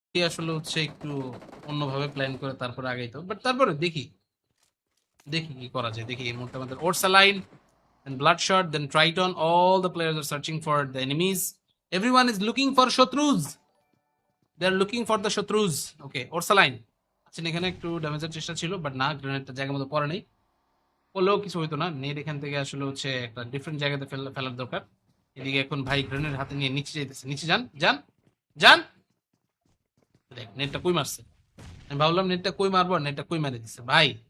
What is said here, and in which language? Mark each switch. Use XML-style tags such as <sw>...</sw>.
<bn>আসলে হচ্ছে একটু অন্যভাবে প্ল্যান করে তারপরে আগাইতো, বাট তারপরে দেখি দেখি কি করা যায়। দেখি এই মুহূর্তে আমাদের</bn> <en>ওরসালাইন, then bloodshot, then triton, all the players are searching for the enemies, everyone is looking for শত্রুজ, they are looking for the শত্রুজ।</en> <bn>ওকে ওরসালাইন আচ্ছা, এখানে একটু ড্যামেজের চেষ্টা ছিল, বাট না, গ্রেনেডটা জায়গা মতো পড়ে নেই, পড়লেও কিছু হইতো না। নেট এখান থেকে আসলে হচ্ছে একটা ডিফারেন্ট জায়গাতে ফেলার দরকার। এদিকে এখন ভাই গ্রেনেড হাতে নিয়ে নিচে যাইতেছে, নিচে যান যান যান। দেখ নেটটা কই মারছে, আমি ভাবলাম নেটটা কই মারবো, আর নেটটা কই মারে দিচ্ছে ভাই।</bn>